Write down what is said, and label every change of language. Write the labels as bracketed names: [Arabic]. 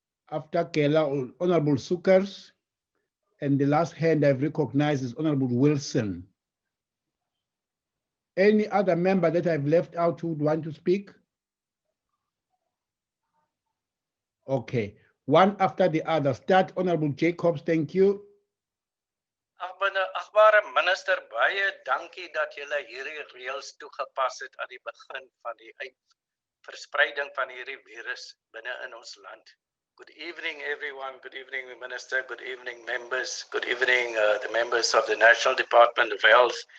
[English] After Kela, Honorable Sukers. And the last hand I've recognized is Honorable Wilson. Any other member that I've left out who would want to speak? Okay, one after the other. Start, Honorable Jacobs, thank you. [Afrikaans] Agbare minister, baie dankie dat julle hierdie reëls toegepas het aan die begin van die verspreiding van hierdie virus binne in ons land. [English] Good evening, everyone. Good evening, Minister. Good evening, members. Good evening, the members of the National Department of Health.